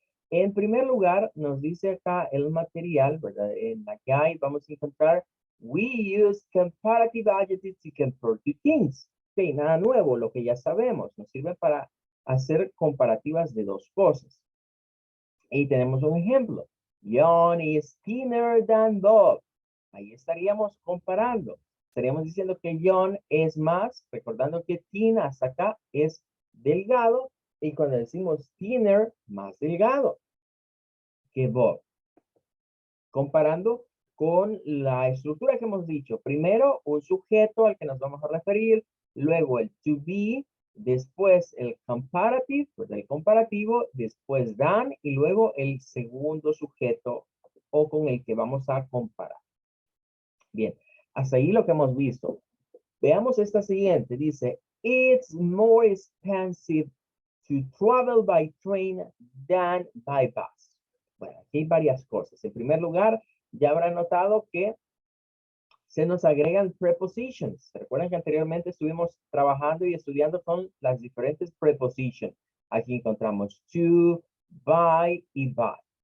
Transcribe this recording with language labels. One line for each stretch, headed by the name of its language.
Spanish: En primer lugar, nos dice acá el material, ¿verdad? En la
English: guide
Spanish: vamos a encontrar
English: we use comparative adjectives to compare two things.
Spanish: Ok, nada nuevo, lo que ya sabemos. Nos sirve para hacer comparativas de dos cosas. Y tenemos un ejemplo.
English: John is thinner than Bob.
Spanish: Ahí estaríamos comparando. Estaríamos diciendo que John es más, recordando que thin hasta acá es delgado. Y cuando decimos thinner, más delgado que Bob. Comparando con la estructura que hemos dicho. Primero, un sujeto al que nos vamos a referir, luego el to be, después el comparative, pues el comparativo, después than y luego el segundo sujeto o con el que vamos a comparar. Bien, hasta ahí lo que hemos visto. Veamos esta siguiente. Dice,
English: it's more expensive to travel by train than by bus.
Spanish: Bueno, aquí hay varias cosas. En primer lugar, ya habrán notado que se nos agregan prepositions. Recuerden que anteriormente estuvimos trabajando y estudiando con las diferentes prepositions. Aquí encontramos to, by y by.